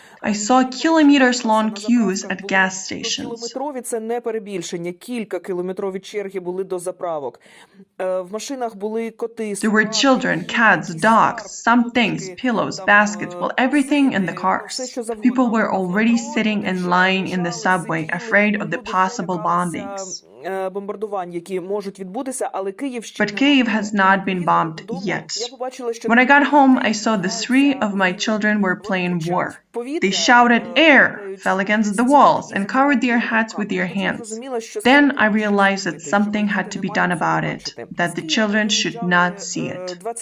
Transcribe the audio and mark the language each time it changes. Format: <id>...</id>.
<en>I saw kilometers-long queues at gas stations.</en> <uk>Кілометрові – це не перебільшення. Кілька кілометрові черги були до заправок. В машинах були коти.</uk> <en>There were children, cats, dogs, some things, pillows, baskets, well, everything in the cars. People were already sitting and lying in the subway, afraid of the possible bombings.</en> <uk>Бомбардувань, які можуть відбутися, але Київ ще</uk> <en>But Kyiv has not been bombed yet. When I got home, I saw the 3 of my children were playing war. They shouted air, fell against the walls, and covered their hats with their hands. Then I realized that something had to be done about it, that the children should not see it.</en>